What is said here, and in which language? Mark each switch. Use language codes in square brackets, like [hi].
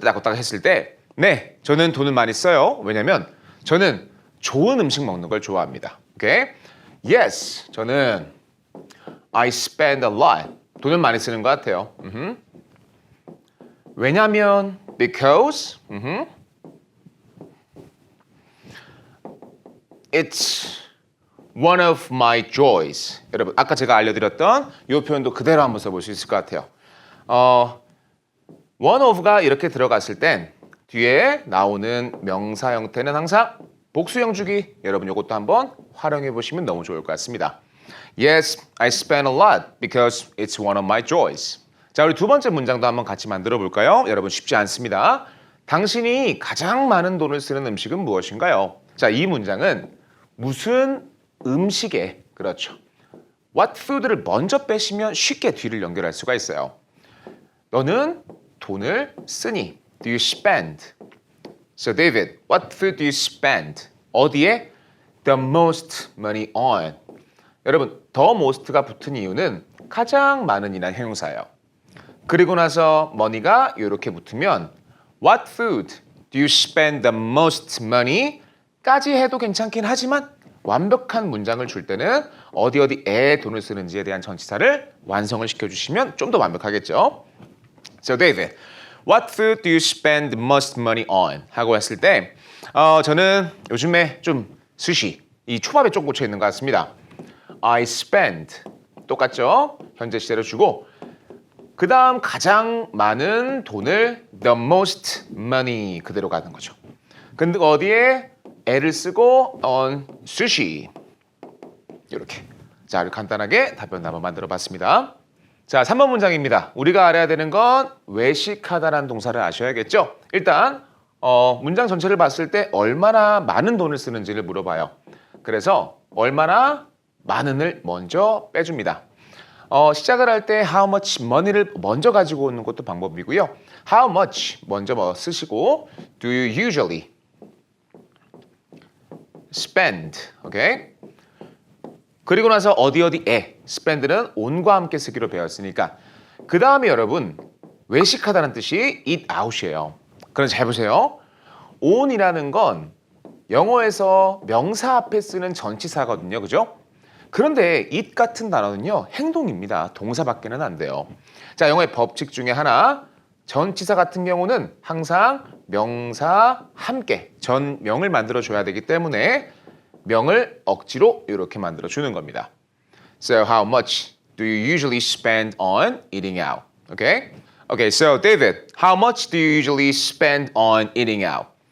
[ko] 라고 딱 했을 때 네, 저는 돈을 많이 써요. 왜냐면 저는 좋은 음식 먹는 걸 좋아합니다. [en] Okay? Yes, 저는 I spend a lot. [ko] 돈을 많이 쓰는 것 같아요. [en] 왜냐면 because it's one of my joys. [ko] 여러분 아까 제가 알려드렸던 이 표현도 그대로 한번 써볼 수 있을 것 같아요. one of가 이렇게 들어갔을 땐 뒤에 나오는 명사 형태는 항상 복수형 주기. 여러분 이것도 한번 활용해 보시면 너무 좋을 것 같습니다. [en] Yes, I spend a lot because it's one of my joys. [ko] 자, 우리 두 번째 문장도 한번 같이 만들어 볼까요? 여러분 쉽지 않습니다. 당신이 가장 많은 돈을 쓰는 음식은 무엇인가요? 자, 이 문장은 무슨 음식에, 그렇죠. What food를 먼저 빼시면 쉽게 뒤를 연결할 수가 있어요. [en] 너는 돈을 쓰니? Do you spend? So David, what food do you spend? 어디에? The most money on. [ko] 여러분, the most가 붙은 이유는 가장 많은이란 형용사예요. [en] 그리고 나서 money가 이렇게 붙으면 What food do you spend the most money? [ko] 까지 해도 괜찮긴 하지만 완벽한 문장을 줄 때는 어디에 돈을 쓰는지에 대한 전치사를 완성을 시켜주시면 좀 더 완벽하겠죠. [en] So David, what food do you spend the most money on? [ko] 하고 했을 때 저는 요즘에 좀 스시, 이 초밥에 좀 꽂혀 있는 것 같습니다. [en] I spend 똑같죠? [ko] 현재 시제로 주고 그 다음 가장 많은 돈을 the most money 그대로 가는 거죠. 근데 어디에 애를 쓰고 on sushi 이렇게. 자, 이렇게 간단하게 답변 한번 만들어 봤습니다. 자, 3번 문장입니다. 우리가 알아야 되는 건 외식하다라는 동사를 아셔야겠죠? 일단 문장 전체를 봤을 때 얼마나 많은 돈을 쓰는지를 물어봐요. 그래서 얼마나 많은을 먼저 빼줍니다. 시작을 할 때 how much money를 먼저 가지고 오는 것도 방법이고요. how much 먼저 쓰시고 do you usually spend, 오케이? 그리고 나서 어디에 spend는 on과 함께 쓰기로 배웠으니까 그 다음에 여러분 외식하다는 뜻이 eat out이에요. 그럼 잘 보세요. on이라는 건 영어에서 명사 앞에 쓰는 전치사거든요. 그죠? 그런데 it 같은 단어는요. 행동입니다. 동사밖에는 안 돼요. 자, 영어의 법칙 중에 하나. 전치사 같은 경우는 항상 명사 함께 전명을 만들어줘야 되기 때문에 명을 억지로 이렇게 만들어주는 겁니다. [en] So how much do you usually spend on eating out? Okay? Okay, so David, how much do you usually spend on eating out?